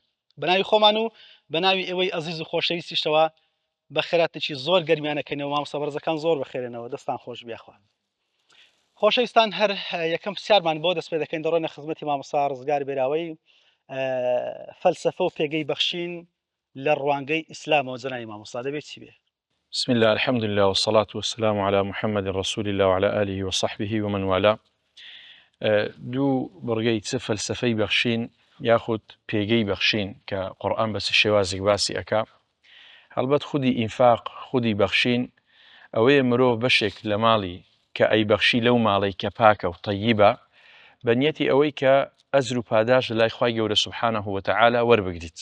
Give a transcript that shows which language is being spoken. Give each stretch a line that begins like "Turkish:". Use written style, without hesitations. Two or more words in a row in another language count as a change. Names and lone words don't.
Central Kurdish: بەناوی خۆمان و بەناوی ئێوەی عزیز و خۆشەویستیشەوە بە خێراتێکی زۆر گەرمیانەکەینەوە. مامۆستا بەڕێزەکان زۆر بەخێرێنەوە، دەستان خۆش بیاخوان. خۆشەویستان، هەر یەکەم پرسیارمان بۆ دەست پێ دەکەین دەڕۆینە خزمەتی مامۆستا ڕزگار بێراوەی فەلسەفە و پێگەی بەخشین لە ڕوانگەی ئیسلامەوە. جەنابی مامۆستا دەبێت چی بێ؟
Arabic: بسم الله الحمد لله والصلاة والسلام على محمد رسول الله وعلى آله وصحبه ومن والاه.
Central Kurdish: دوو بڕگەی چ فەلسەفەی بەخشین یاخود پێگەی بەخشین کە قورئان بەس شێوازێک باسی ئەکا. هەڵبەت خودی ئینفاق، خودی بەخشین ئەوەیە مرۆڤ بەشێک لە ماڵی کە ئەی بەخشی لەو ماڵی کە پاکە و طەیبە بە نیەتی ئەوەی کە ئەجر و پاداش لە لای خوای گەورە
Arabic: سوبحانەه وتەعالا
Central Kurdish: وەربگریت.